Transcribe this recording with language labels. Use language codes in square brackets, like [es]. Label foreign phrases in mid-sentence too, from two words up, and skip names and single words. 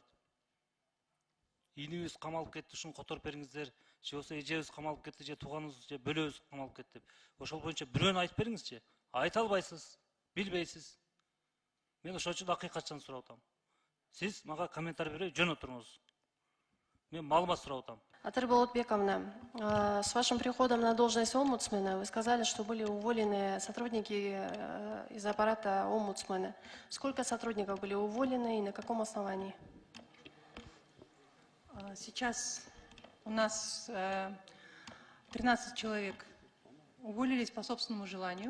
[ky] Инибиз камалып кетти, ушуну которуп бериңиздер, же болсо эжебиз камалып кетти, же тууганыбыз, же бөлөбүз камалып кетти. Ошол боюнча бирөөнү айтып бериңизчи. Айта албайсыз, билбейсиз. Мен ошол үчүн акыйкатчаны сурап атам. Сиз мага комментарий берип жөн отуруңуз. Мен маалымат сурап атам. Атыры Болотбековна, [ru] с вашим приходом на должность омбудсмена вы сказали, что были уволены сотрудники из аппарата омбудсмена. Сколько сотрудников были уволены и на каком основании? Сейчас у нас 13 человек уволились по собственному желанию.